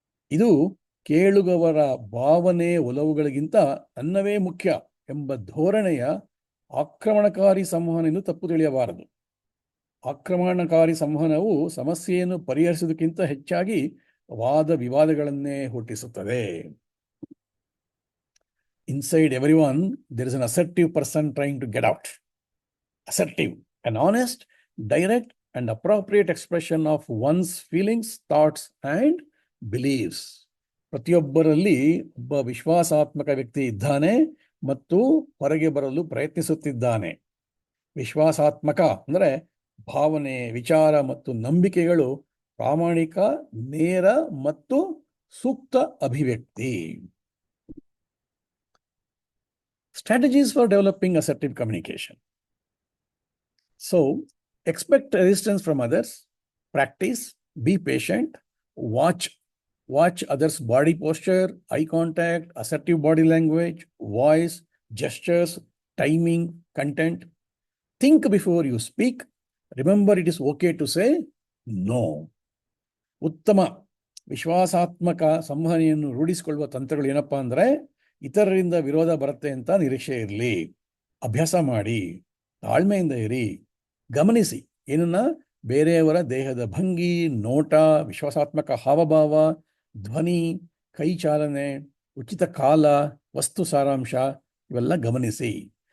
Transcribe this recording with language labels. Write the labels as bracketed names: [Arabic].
[Kannada] ಇದು ಕೇಳುಗವರ ಭಾವನೆ, ಒಲವುಗಳಿಗಿಂತ ತನ್ನವೇ ಮುಖ್ಯ ಎಂಬ ಧೋರಣೆಯ ಆಕ್ರಮಣಕಾರಿ ಸಂವಹನ ಎಂದು ತಪ್ಪು ತಿಳಿಯಬಾರದು. ಆಕ್ರಮಣಕಾರಿ ಸಂವಹನವು ಸಮಸ್ಯೆಯನ್ನು ಪರಿಹರಿಸುವುದಕ್ಕಿಂತ ಹೆಚ್ಚಾಗಿ ವಾದ ವಿವಾದಗಳನ್ನೇ ಹುಟ್ಟಿಸುತ್ತದೆ. [English] Inside everyone, there is an assertive person trying to get out. Assertive, an honest, direct, and appropriate expression of one's feelings, thoughts, and beliefs. [Kannada] ಪ್ರತಿಯೊಬ್ಬರಲ್ಲಿ ಒಬ್ಬ ವಿಶ್ವಾಸಾತ್ಮಕ ವ್ಯಕ್ತಿ ಇದ್ದಾನೆ ಮತ್ತು ಹೊರಗೆ ಬರಲು ಪ್ರಯತ್ನಿಸುತ್ತಿದ್ದಾನೆ. ವಿಶ್ವಾಸಾತ್ಮಕ ಅಂದರೆ ಭಾವನೆ, ವಿಚಾರ ಮತ್ತು ನಂಬಿಕೆಗಳು ಪ್ರಾಮಾಣಿಕ, ನೇರ ಮತ್ತು ಸೂಕ್ತ ಅಭಿವ್ಯಕ್ತಿ. [English] Strategies for developing assertive communication. So, expect resistance from others, practice, be patient, watch others' body posture, eye contact, assertive body language, voice, gestures, timing, content. Think before you speak. Remember, it is okay to say no. [Kannada] ಉತ್ತಮ ವಿಶ್ವಾಸಾತ್ಮಕ ಸಂವಹನೆಯನ್ನು ರೂಢಿಸಿಕೊಳ್ಳುವ ತಂತ್ರಗಳು ಏನಪ್ಪಾ ಅಂದರೆ, ಇತರರಿಂದ ವಿರೋಧ ಬರುತ್ತೆ ಅಂತ ನಿರೀಕ್ಷೆ ಇರಲಿ, ಅಭ್ಯಾಸ ಮಾಡಿ, ತಾಳ್ಮೆಯಿಂದ ಇರಿ, ಗಮನಿಸಿ ಏನನ್ನ ಬೇರೆಯವರ ದೇಹದ ಭಂಗಿ, ನೋಟ, ವಿಶ್ವಾಸಾತ್ಮಕ ಹಾವಭಾವ, ಧ್ವನಿ, ಕೈ ಚಾಲನೆ, ಉಚಿತ ಕಾಲ, ವಸ್ತು ಸಾರಾಂಶ ಇವೆಲ್ಲ ಗಮನಿಸಿ.